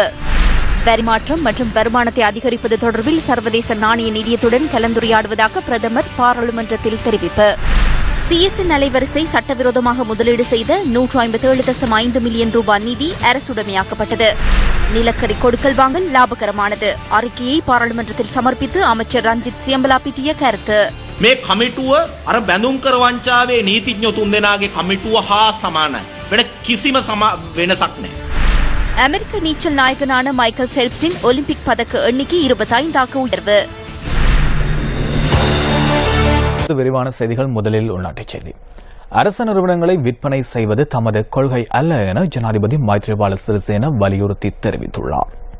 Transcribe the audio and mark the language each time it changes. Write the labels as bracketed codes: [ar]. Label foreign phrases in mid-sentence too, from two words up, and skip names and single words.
[ta] வரிமாற்றம் மற்றும் வருமானத்தை அதிகரிப்பது தொடர்பில் சர்வதேச நாணய நிதியத்துடன் கலந்துரையாடுவதாக பிரதமர் பாராளுமன்றத்தில் தெரிவிப்பு. சிஎஸ்என் அலைவரிசை சட்டவிரோதமாக முதலீடு செய்த 157.5 மில்லியன் ரூபாய் நிதி அரசுடைமையாக்கப்பட்டது. நிலக்கரி கொடுக்கல் வாங்கல் லாபகரமானது. அறிக்கையை பாராளுமன்றத்தில் சமர்ப்பித்து அமைச்சர் ரஞ்சித் சியம்பலாபிட்டிய கருத்து. [si] මේ කමිටුව අර බැඳුම් කර වංචාවේ නීතිඥ තුන් දෙනාගේ කමිටුව හා සමානයි. වෙන කිසිම වෙනසක් නැහැ. [ta] அமெரிக்க நீச்சல் நாயகனான மைக்கேல் ஃபெல்ப்ஸின் ஒலிம்பிக் பதக்க எண்ணிக்கை 25ஆக உயர்வு. விரிவான செய்திகள். முதலில் உள்நாட்டுச் செய்தி. அரசு நிறுவனங்களை விற்பனை செய்வது தமது கொள்கை அல்ல என ஜனாதிபதி மைத்ரிபால சிறிசேன வலியுறுத்தி தெரிவித்துள்ளார்.